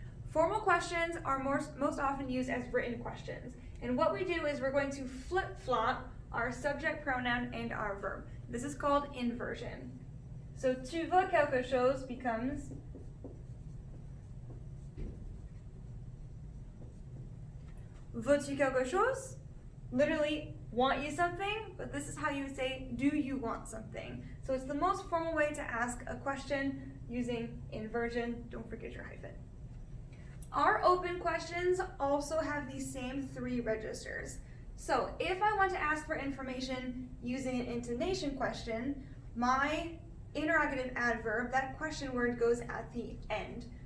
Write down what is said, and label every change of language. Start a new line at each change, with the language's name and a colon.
English: Formal questions are most often used as written questions. And what we do is we're going to flip-flop our subject pronoun and our verb. This is called inversion. So
French: tu veux quelque chose
English: becomes
French: veux-tu quelque chose?
English: Literally, want you something, but this is how you say, do you want something? So it's the most formal way to ask a question using inversion. Don't forget your hyphen. Our open questions also have these same three registers. So if I want to ask for information using an intonation question, my interrogative adverb, that question word, goes at the end.